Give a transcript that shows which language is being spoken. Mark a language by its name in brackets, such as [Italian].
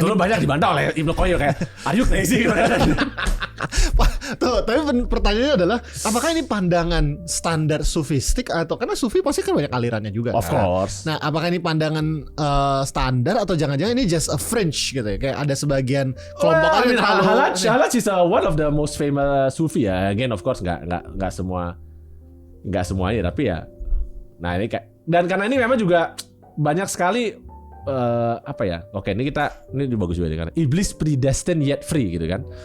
[Indonesian] dulu banyak dibantah oleh Ibnu Qayyim kayak [English] are you crazy? [Indonesian] Tuh, tapi pertanyaannya adalah apakah ini pandangan standar sufistik atau karena sufi pasti kan banyak alirannya juga. [English] Of course. [Indonesian] Nah, apakah ini pandangan standar atau jangan-jangan ini [English] just a fringe [Indonesian] gitu ya? Kayak ada sebagian kelompok [English] Halaj is one of the most famous sufi ya. Again of course [Indonesian] nggak semuanya tapi ya. Nah, ini kayak dan karena ini memang juga banyak sekali Oke, ini bagus juga karena iblis [English] predestined yet free [Indonesian] gitu kan.